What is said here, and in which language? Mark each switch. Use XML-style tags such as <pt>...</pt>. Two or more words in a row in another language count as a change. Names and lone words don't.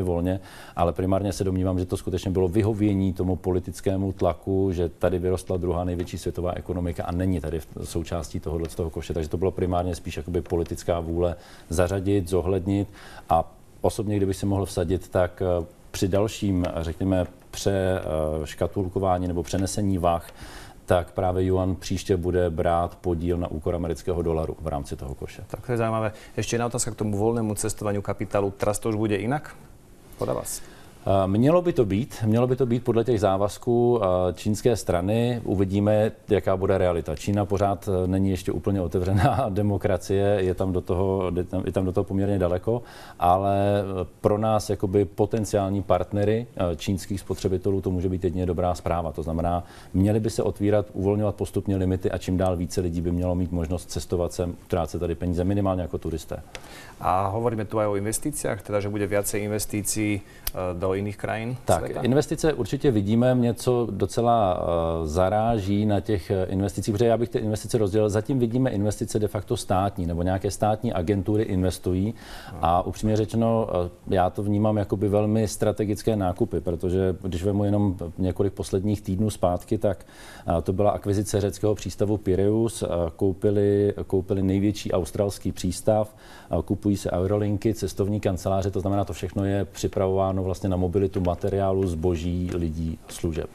<cs>volně, ale primárně se domnívám, že to skutečně bylo vyhovění tomu politickému tlaku, že tady vyrostla druhá největší světová ekonomika a není tady součástí tohoto koše, takže to bylo primárně spíš jakoby politická vůle zařadit, zohlednit a osobně, kdyby si mohl vsadit, tak při dalším, řekněme, přeškatulkování nebo přenesení vah, tak právě yuan příště bude brát podíl na úkor amerického dolaru v rámci toho koše.</cs> <sk>Tak to je zaujímavé. Ešte jedna otázka k tomu voľnému cestovaniu kapitálu. Teraz to už bude inak? Podľa vás?</sk> <cs>Mělo by to být podle těch závazků čínské strany. Uvidíme, jaká bude realita. Čína pořád není ještě úplně otevřená demokracie, je tam do toho poměrně daleko, ale pro nás jakoby potenciální partnery čínských spotřebitelů to může být jedině dobrá zpráva. To znamená, měly by se otvírat, uvolňovat postupně limity a čím dál více lidí by mělo mít možnost cestovat sem, utrácet tady peníze minimálně jako turisté.</cs> <sk>A hovoríme tu aj o investíciách, teda že bude viacej investícií do iných krajín sveta?</sk> <cs>Tak, investice určitě vidíme. Mě co docela zaráží na těch investicích, protože já bych ty investice rozdělil. Zatím vidíme investice de facto státní, nebo nějaké státní agentury investují. A upřímně řečeno, já to vnímám jakoby velmi strategické nákupy, protože když vemu jenom několik posledních týdnů zpátky, tak to byla akvizice řeckého přístavu Pireus, koupili největší australský přístav, kupují se aerolinky, cestovní kanceláře, to znamená, to všechno je připravováno vlastně na mobilitu materiálu, zboží, lidí, služeb.</cs>